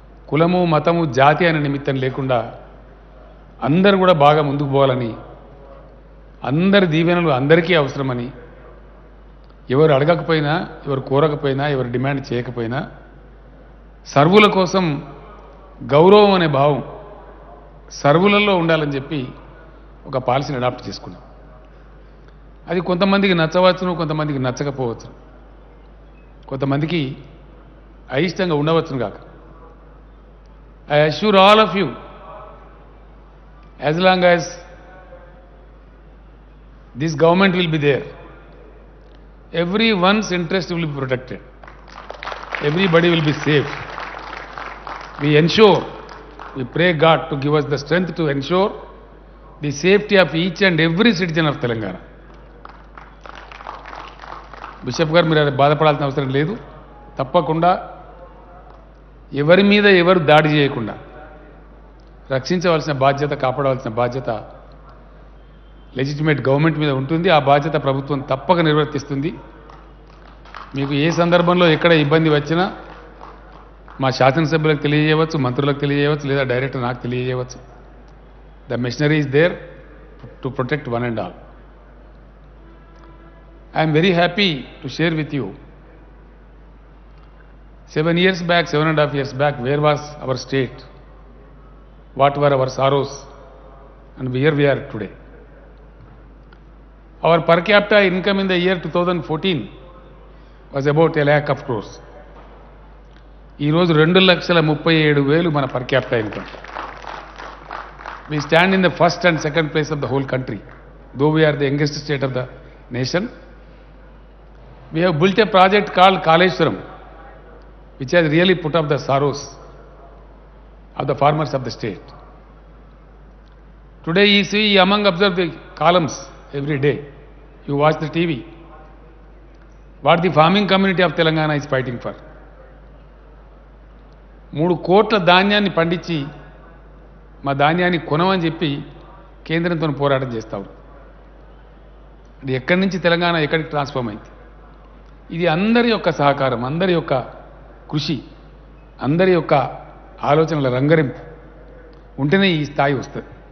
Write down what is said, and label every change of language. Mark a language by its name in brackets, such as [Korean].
[Telugu] కులము, మతము, జాతి అనే నిమిత్తం లేకుండా అందరూ కూడా బాగా ముందుకు పోవాలని, అందరి దీవెనలు అందరికీ అవసరమని, ఎవరు అడగకపోయినా, ఎవరు కోరకపోయినా, ఎవరు డిమాండ్ చేయకపోయినా సర్వుల కోసం గౌరవం అనే భావం సర్వులలో ఉండాలని చెప్పి ఒక పాలసీని అడాప్ట్ చేసుకున్నాం. అది కొంతమందికి నచ్చవచ్చును, కొంతమందికి నచ్చకపోవచ్చు, కొంతమందికి అయిష్టంగా ఉండవచ్చును కాక. [English] I assure all of you, as long as this government will be there, everyone's interest will be protected, everybody will be safe. We ensure, we pray God to give us the strength to ensure the safety of each and every citizen of Telangana. [Telugu] Bishop గారు మీరు బాధపడాల్సిన అవసరం లేదు. తప్పకుండా ఎవరి మీద ఎవరు దాడి చేయకుండా రక్షించవలసిన బాధ్యత, కాపాడవలసిన బాధ్యత లెజిటిమేట్ గవర్నమెంట్ మీద ఉంటుంది. ఆ బాధ్యత ప్రభుత్వం తప్పక నిర్వర్తిస్తుంది. మీకు ఏ సందర్భంలో ఎక్కడ ఇబ్బంది వచ్చినా మా శాసనసభ్యులకు తెలియజేయవచ్చు, మంత్రులకు తెలియజేయవచ్చు, లేదా డైరెక్టర్ నాకు తెలియజేయవచ్చు. [English] The machinery is there to protect one and all. I am very happy to share with you, 7 years back, 7.5 years back, where was our state? What were our sorrows? And here we are today. Our per capita income in the year 2014 was about 1 lakh of crores. [Telugu] ఈ రోజు 2,37,000 మన per capita income. [English] We stand in the first and second place of the whole country, though we are the youngest state of the nation. We have built a project called Kaleshwaram, which has really put up the sorrows of the farmers of the state. Today you see, among observe the columns every day, you watch the TV, what the farming community of Telangana is fighting for. [Telugu] 3 కోట్ల ధాన్యాన్ని పండించి మా ధాన్యాన్ని కొనమని చెప్పి కేంద్రంతో పోరాటం చేస్తావు. అది ఎక్కడి నుంచి తెలంగాణ ఎక్కడికి ట్రాన్స్ఫార్మ్ అయింది? ఇది అందరి యొక్క సహకారం, అందరి యొక్క కృషి, అందరి యొక్క ఆలోచనల రంగరింపు ఉంటేనే ఈ స్థాయి వస్తుంది.